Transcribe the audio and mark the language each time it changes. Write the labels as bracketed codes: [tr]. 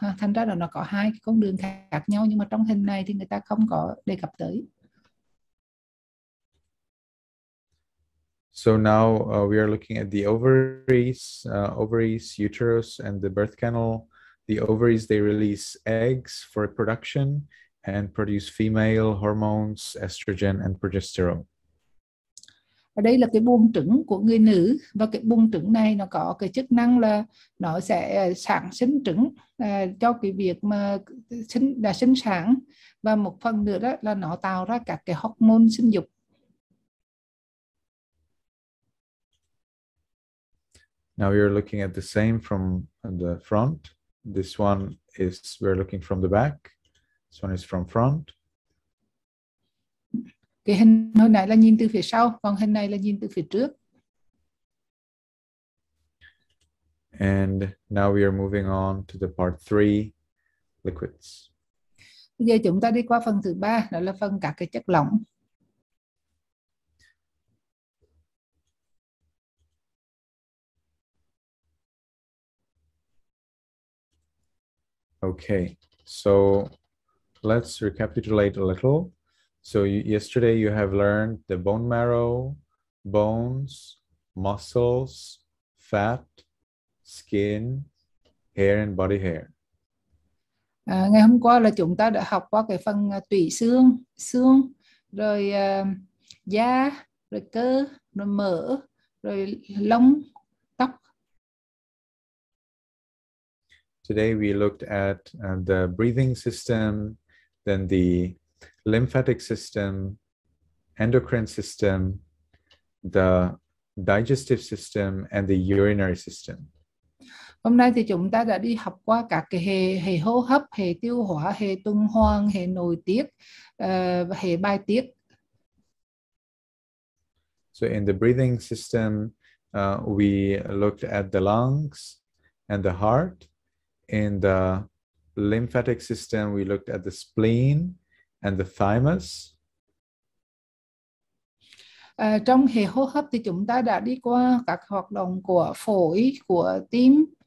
[vi] Thành ra là nó có hai cái con đường khác nhau, nhưng mà trong hình này thì người ta không có đề cập tới. [en] So now we are looking at the ovaries, uterus, and the birth canal. The ovaries, they release eggs for reproduction and produce female hormones, estrogen and progesterone. [vi] Ở đây là cái buồng trứng của người nữ, và cái buồng trứng này nó có cái chức năng là nó sẽ sản sinh trứng cho cái việc mà sinh sản, và một phần nữa đó là nó tạo ra các cái hormone sinh dục. [en] Now we are looking at the same from the front. This one is, we're looking from the back. This one is from front. [vi] Cái hình hồi nãy là nhìn từ phía sau, còn hình này là nhìn từ phía trước. [en] And now we are moving on to the part 3, liquids. [vi] Bây giờ chúng ta đi qua phần thứ 3, đó là phần các cái chất lỏng. [en] Okay, so let's recapitulate a little. So yesterday you have learned the bone marrow, bones, muscles, fat, skin, hair and body hair. [vi] Ngày hôm qua là chúng ta đã học qua cái phần tủy xương, rồi da, rồi cơ, rồi mỡ, rồi lông, tóc. [en] Today we looked at the breathing system, then the lymphatic system, endocrine system, the digestive system, and the urinary system. [vi] Hôm nay thì chúng ta đã đi học qua các cái hệ hô hấp, hệ tiêu hóa, hệ tuần hoàn, hệ nội tiết, hệ bài tiết. [en] So in the breathing system, we looked at the lungs and the heart. In the lymphatic system, we looked at the spleen and the thymus. [vi] Trong hệ hô hấp thì chúng ta đã đi qua các hoạt động của phổi, của tim.